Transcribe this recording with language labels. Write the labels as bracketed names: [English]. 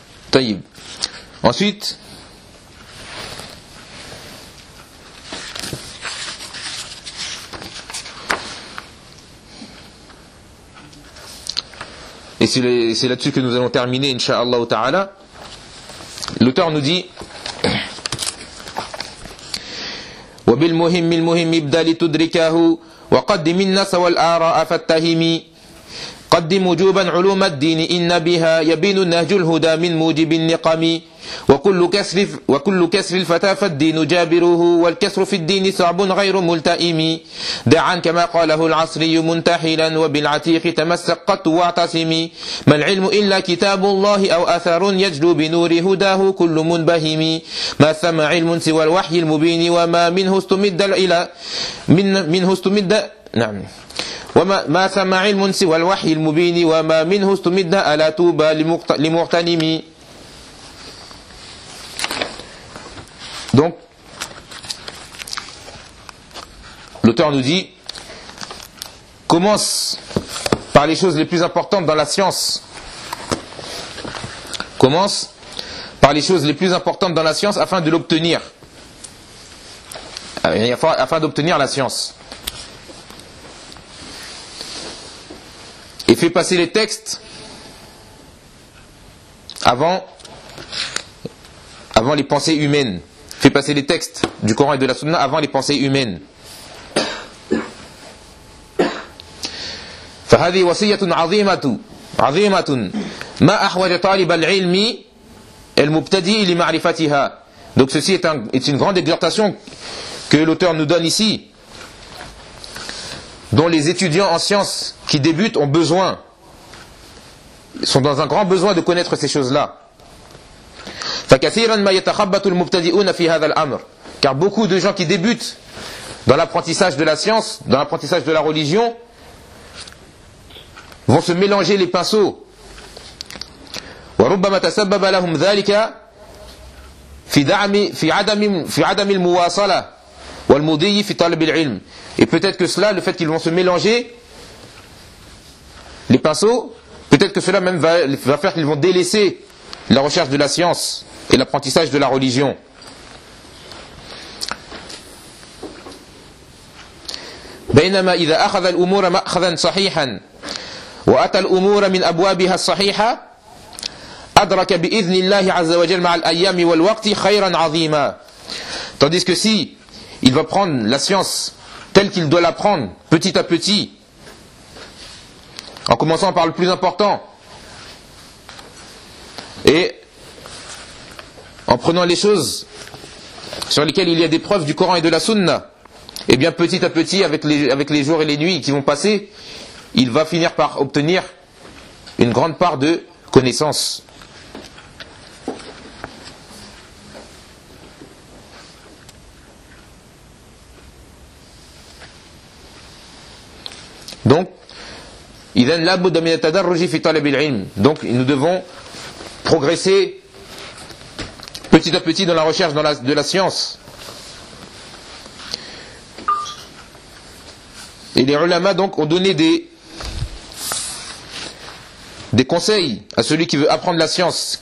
[French] Taïb. Ensuite, et c'est là-dessus que nous allons terminer, incha'Allah ta'ala. L'auteur nous dit [Arabic] وَبِلْ مُهِمِّ الْمُهِمِّ إِبْدَالِ تُدْرِكَهُ وَقَدِّمِ النَّاسَ وَالْآرَاءَ فَاتَّهِمِ قَدِّمْ وُجُوبًا عُلُومَ الدِّينِ إِنَّ بِهَا يَبِينُ النَّهْجُ الْهُدَى مِنْ مُوجِبِ النِّقَمِ وكل كسر الفتى فالدين جابره والكسر في الدين صعب غير ملتئم دعا كما قاله العصري منتحلا وبالعتيق تمسق قط واعتصم ما العلم إلا كتاب الله أو أثر يجلو بنور هداه كل منبهم ما ثم علم سوى الوحي المبين وما منه استمد إلى منه استمد نعم وما ثم علم سوى الوحي المبين وما منه استمد ألا توبى لمغتنم. [French] Donc, l'auteur nous dit, commence par les choses les plus importantes dans la science. Commence par les choses les plus importantes dans la science afin de l'obtenir. Afin d'obtenir la science. Et fais passer les textes avant les pensées humaines. fait passer les textes du Coran et de la Sunna avant les pensées humaines. [Arabic] فهذه وصية عظيمة عظيمة ما أحوج طالب العلم المبتدئ لمعرفتها. [French] Donc ceci est, est une grande exhortation que l'auteur nous donne ici, dont les étudiants en sciences qui débutent ont besoin, sont dans un grand besoin de connaître ces choses-là. [Arabic] فكثيرا ما يتخبط المبتدئون في هذا الأمر. [French] Car beaucoup de gens qui débutent dans l'apprentissage de la science, dans l'apprentissage de la religion, vont se mélanger les pinceaux. [Arabic] وربما تسبب لهم ذلك في عدم المواصلة والمضي في طلب العلم. [French] Et peut-être que cela, le fait qu'ils vont se mélanger les pinceaux, peut-être que cela même va faire qu'ils vont délaisser la recherche de la science et l'apprentissage de la religion. [Arabic] بينما إذا أخذ الأمور مأخذا صحيحا وأتى الأمور من أبوابها الصحيحة أدرك بإذن الله عز وجل مع الأيام والوقت خيرا عظيما. [French] Tandis que si il va prendre la science telle qu'il doit l'apprendre, petit à petit, en commençant par le plus important, et en prenant les choses sur lesquelles il y a des preuves du Coran et de la Sunna, et bien petit à petit, avec les jours et les nuits qui vont passer, il va finir par obtenir une grande part de connaissances. [Arabic] Donc, إذن لابد من التدرج في طلب العلم. [French] Donc, nous devons progresser petit à petit dans la recherche de la science. Et les ulama donc ont donné des conseils à celui qui veut apprendre la science.